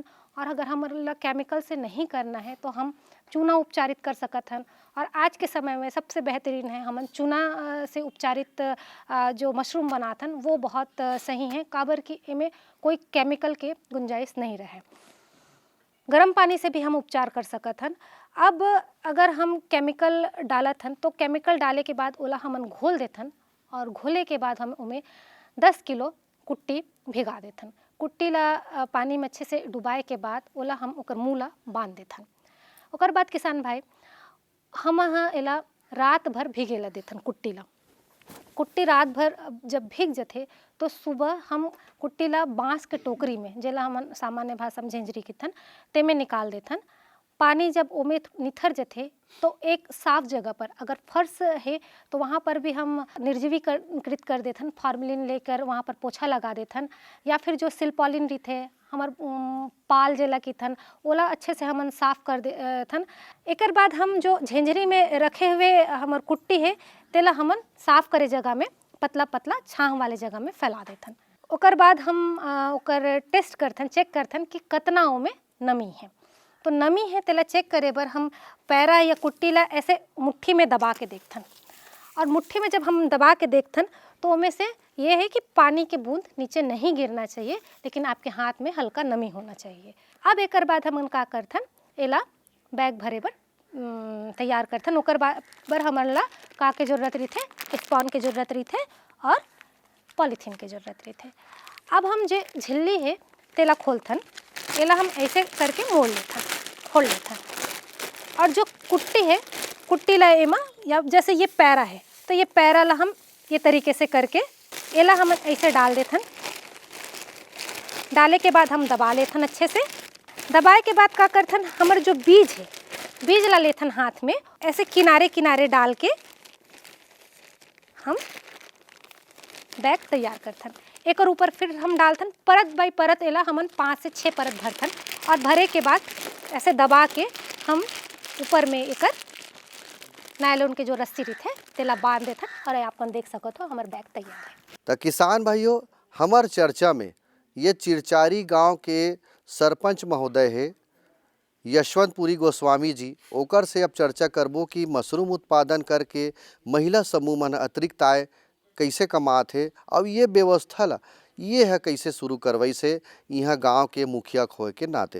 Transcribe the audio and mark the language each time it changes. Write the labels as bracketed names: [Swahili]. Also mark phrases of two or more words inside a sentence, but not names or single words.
[Chhattisgarhi] और अगर हमारा केमिकल से नहीं करना है तो हम चूना उपचारित कर सकत हन। और आज के समय में सबसे बेहतरीन है हम चूना से उपचारित जो मशरूम बनाथन वो बहुत सही है, काबर कि इनमें कोई केमिकल के गुंजाइश नहीं रहे। गर्म पानी से भी हम उपचार कर सकत हन। अब अगर हम केमिकल डालत हन तो केमिकल डाले के बाद ओला हमन घोल देथन, और घोले के बाद हम उमें 10 किलो कुट्टी भिगा देथन। कुट्टी ला पानी में अच्छे से डुबाए के बाद ओला हम ओकर मुँह ला बांध देथन। ओकर बाद किसान भाई हम एला रात भर भिगे ला देथन कुट्टी ला। कुट्टी रात भर जब भीग जाते तो सुबह हम कुट्टी ला बांस के टोकरी में, जेला हम सामान्य भाषा में झेंझरी कीथन, ते में निकाल देथन। पानी जब ओमे निथर जाते तो एक साफ जगह पर, अगर फर्श है तो वहाँ पर भी हम निर्जीवीकृत कर देथन, फॉर्मेलिन लेकर वहाँ पर पोछा लगा देथन। या फिर जो सिल्पॉलिन रहते हमार पाल जेला कीथन ओला अच्छे से हमन साफ कर देथन। एकर बाद हम जो झेंझरी में रखे हुए हमार कुट्टी है तेला हमन साफ करे जगह में पतला पतला छांव वाले जगह में फैला देथन। ओकर बाद हम ओकर टेस्ट करथन, चेक करथन कि कतना ओमे नमी है। तो नमी है तेला चेक करे बर हम पैरा या कुट्टी ला ऐसे मुट्ठी में दबा के देखथन। और मुट्ठी में जब हम दबा के देखथन तो उनमें से ये है कि पानी के बूंद नीचे नहीं गिरना चाहिए, लेकिन आपके हाथ में हल्का नमी होना चाहिए। अब एकर बाद हम का करथन, एला बैग भरे बर तैयार करथन। ओकर बर हमन ला का के जरूरत रही, स्पॉन के जरूरत रही और पॉलीथीन के जरूरत रही। अब हम जे झिल्ली है तेला खोलथन, एला हम ऐसे करके मोड़ लेथन, खोल लेथन। और जो कुट्टी है, कुट्टी ला एमा या जैसे ये पैरा है तो ये पैरा ला हम ये तरीके से करके एला हम ऐसे डाल देथन। डाले के बाद हम दबा लेथन अच्छे से। दबाए के बाद का करथन, हमारे जो बीज है बीज ला लेथन हाथ में, ऐसे किनारे किनारे डाल के हम बैग तैयार करथन। एक ऊपर फिर हम डालथन परत बाई परत, एला हमन 5 से 6 परत भरथन और भरे के बाद ऐसे दबा के हम ऊपर में एकर नायलॉन के जो रस्सी रहते तेला बांध देथन और आपन देख सकत हो हमार बैग तैयार है। तो किसान भाइयों, हमार चर्चा में ये चिरचारी गांव के सरपंच महोदय है यशवंतपुरी गोस्वामी जी, ओकर से अब चर्चा करबो कि मशरूम उत्पादन करके महिला समूह मन अतिरिक्त आय कैसे कमात है और ये व्यवस्था ला ये है कैसे शुरू करवाई से यहाँ गांव के मुखिया होए के नाते।